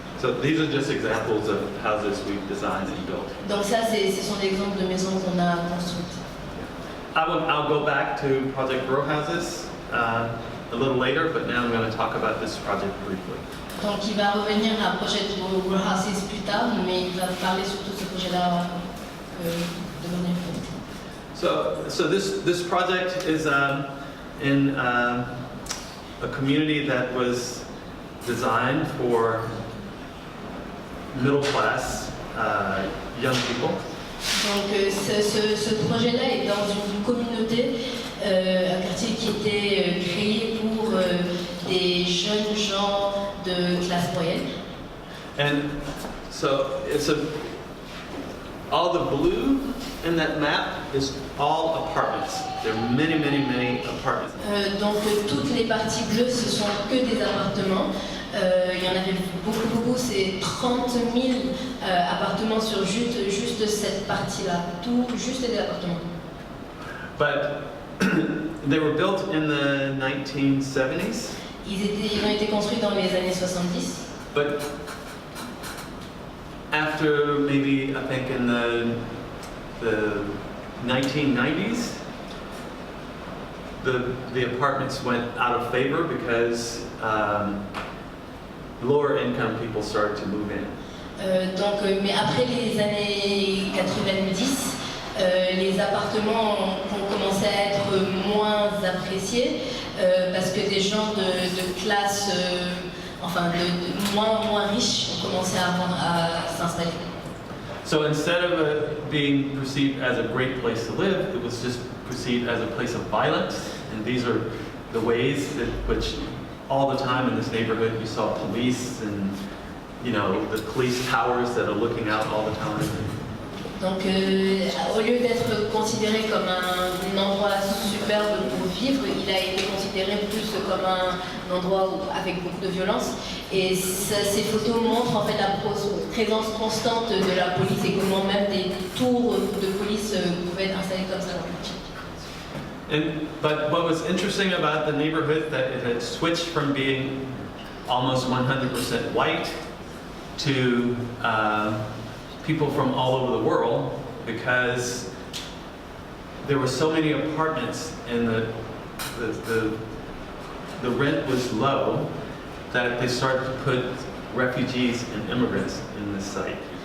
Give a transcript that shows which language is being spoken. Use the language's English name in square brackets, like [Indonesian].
[English] So these are just examples of houses we've designed and built. [French] Donc ça, ce sont des exemples de maisons qu'on a construites. [English] I'll go back to Project Row Houses a little later, but now I'm going to talk about this project briefly. [French] Donc il va revenir à Project Row Houses plus tard, mais il va parler surtout de ce projet-là de manière plus. [English] So this project is in a community that was designed for middle class young people. [French] Donc ce projet-là est dans une communauté, un quartier qui était créé pour des jeunes gens de classe moyenne. [English] And so all the blue in that map is all apartments. There are many, many, many apartments. [French] Donc toutes les parties bleues, ce sont que des appartements. Il y en avait beaucoup, c'est 30 000 appartements sur juste cette partie-là, tout juste des appartements. [English] But they were built in the 1970s. [French] Ils ont été construits dans les années 70. [English] But after maybe, I think in the 1990s, the apartments went out of favor because lower income people started to move in. [French] Mais après les années 90, les appartements ont commencé à être moins appréciés parce que des gens de classe, de moins riches ont commencé à s'installer. [English] So instead of being perceived as a great place to live, it was just perceived as a place of violence. And these are the ways that which all the time in this neighborhood you saw police and the police towers that are looking out all the time. [French] Donc au lieu d'être considéré comme un endroit superbe pour vivre, il a été considéré plus comme un endroit avec beaucoup de violence. Et ces photos montrent en fait la présence constante de la police et comment même des tours de police pouvaient être installées comme ça dans le quartier. [English] But what was interesting about the neighborhood that it had switched from being almost 100% white to people from all over the world, because there were so many apartments and the rent was low that they started to put refugees and immigrants in this site.